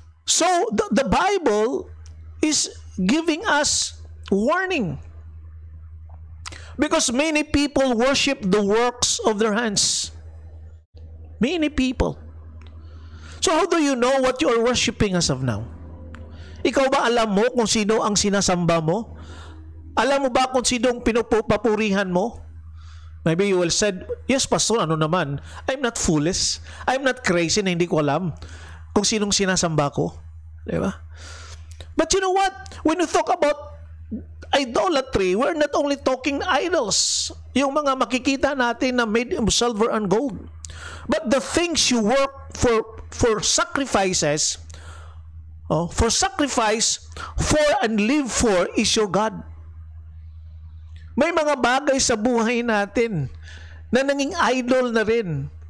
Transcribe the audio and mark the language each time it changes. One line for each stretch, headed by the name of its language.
English: So, the Bible is giving us warning. Because many people worship the works of their hands. Many people. So how do you know what you are worshiping as of now?
Filipino: Ikaw ba alam mo kung sino ang sinasamba mo? Alam mo ba kung sino ang pinupapurihan mo?
English: Maybe you will said, yes, pastor,
Filipino: ano naman?
English: I'm not foolish. I'm not crazy
Filipino: na hindi ko alam kung sinong sinasamba ko. Diba?
English: But you know what? When you talk about idolatry, we're not only talking idols,
Filipino: yung mga makikita natin na
English: made of silver and gold, but the things you work for sacrifices, For sacrifice, for and live for is your God.
Filipino: May mga bagay sa buhay natin na naging idol na rin.